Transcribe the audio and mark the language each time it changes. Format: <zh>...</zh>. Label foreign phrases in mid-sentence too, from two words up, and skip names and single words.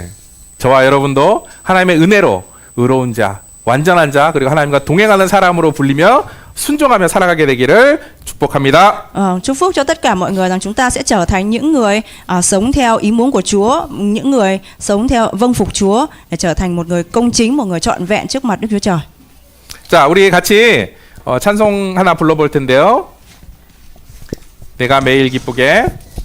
<ko>저와 여러분도 하나님의 은혜로 의로운 자, 완전한 자, 그리고 하나님과 동행하는 사람으로 불리며 순종하며 살아가게 되기를 축복합니다.</ko> <vi>Chúc phúc cho tất cả mọi người rằng chúng ta sẽ trở thành những người sống theo ý muốn của Chúa, những người sống theo vâng phục Chúa, để trở thành một người công chính, một người trọn vẹn trước mặt Đức Chúa Trời.</vi> <ko>자, 우리 같이 찬송 하나 불러볼 텐데요. 내가 매일 기쁘게</ko>